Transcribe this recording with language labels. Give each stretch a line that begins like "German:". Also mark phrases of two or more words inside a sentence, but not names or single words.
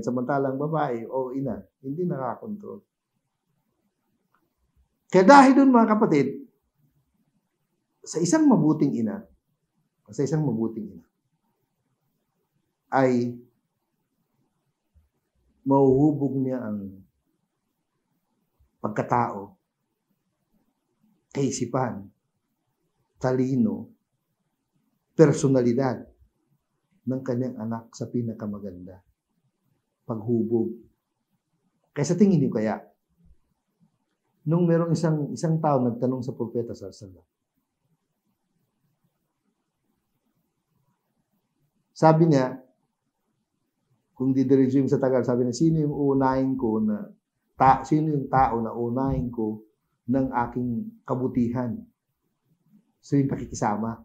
Filipino: Samantalang babae o ina, hindi nakaka-control. Kaya dahil dun mga kapatid, sa isang mabuting ina, ay mahuhubog niya ang pagkatao, kaisipan, talino, personalidad ng kanyang anak sa pinakamaganda. Paghubog. Kaya sa tingin niyo kaya, nung merong isang tao nagtanong sa propeta
Arabic: صلى الله عليه وسلم,
Filipino: sabi niya, kung didiretso sa Tagal, sabi niya, sino yung tao na unahin ko ng aking kabutihan? So yung pakikisama.